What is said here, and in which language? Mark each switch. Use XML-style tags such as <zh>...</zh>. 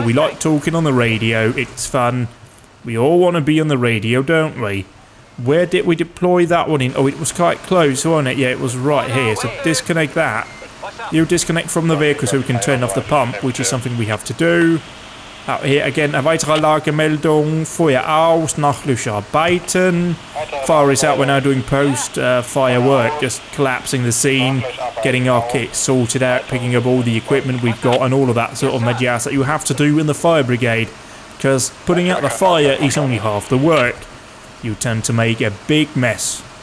<en>We like talking on the radio. It's fun. We all want to be on the radio, don't we? Where did we deploy that one in? Oh, it was quite close, wasn't it? Yeah, it was right here. So disconnect that. You disconnect from the vehicle so we can turn off the pump, which is something we have to do. Out here again,</en> <de>eine weitere Lagemeldung. Feuer aus, nachlöscher Arbeiten.</de> <en>Fire is out. We're now doing post-fire work, just collapsing the scene, getting our kit sorted out, picking up all the equipment we've got, and all of that sort of medias that you have to do in the fire brigade. Because putting out the fire is only half the work. You tend to make a big mess.</en>